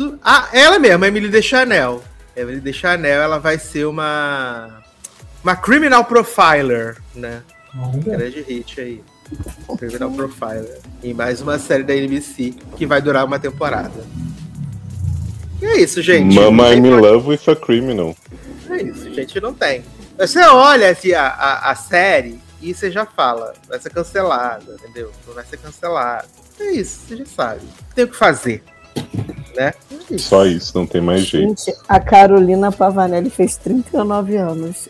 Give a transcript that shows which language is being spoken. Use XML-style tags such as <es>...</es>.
<pt>Ah, ela mesmo, Emily Deschanel. Emily Deschanel, ela vai ser uma criminal profiler, né? Grande hit aí. Criminal profiler. Em mais uma série da NBC, que vai durar uma temporada. E é isso, gente.</pt> <en>Mama, I'm in love with a criminal.</en> <pt>É isso, gente, não tem. Você olha assim, a série e você já fala, vai ser cancelada, entendeu? Não vai ser cancelada. É isso, você já sabe. Tem o que fazer, né? É isso. Só isso, não tem mais gente, jeito. Gente, a Carolina Pavanelli fez 39 anos.</pt>